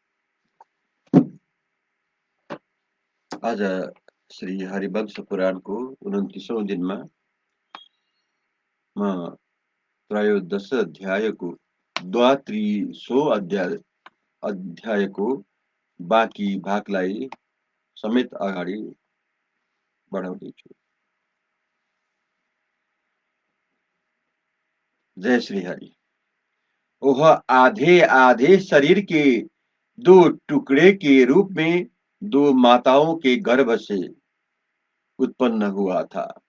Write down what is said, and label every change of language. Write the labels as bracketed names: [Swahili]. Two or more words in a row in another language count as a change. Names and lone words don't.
[Nepali] आज श्री हरिवंश पुराणको 29औं दिनमा म त्रयोदश अध्यायको द्वात्रिशौं अध्यायको बाँकी भागलाई समेत अगाडि बढाउँदैछु। जय श्री हरि। [Hindi] वह आधे आधे शरीर के दो टुकड़े के रूप में दो माताओं के गर्भ से उत्पन्न हुआ था।